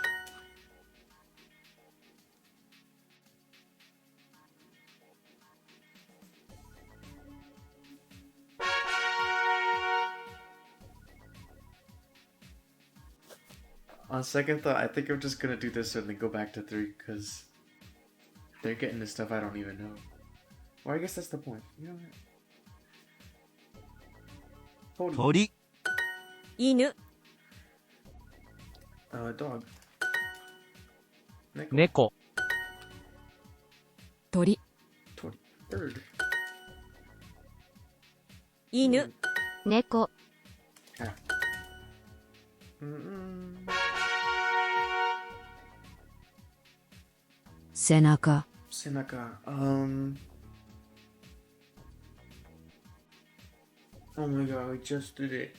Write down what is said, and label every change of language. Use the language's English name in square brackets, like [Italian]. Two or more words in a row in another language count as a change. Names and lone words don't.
[English] On second thought, I think I'm just gonna do this and then go back to 3 because they're getting the stuff I don't even know. Or I guess that's the point. You know what? [Japanese] Tori. 鳥犬 [English] Dog. Neko. [Japanese] 猫鳥 Tori. Bird. 犬猫 [English] Cat. Mm-mm. [Japanese] 背中 [English] Senaka. Oh my god, I just did it.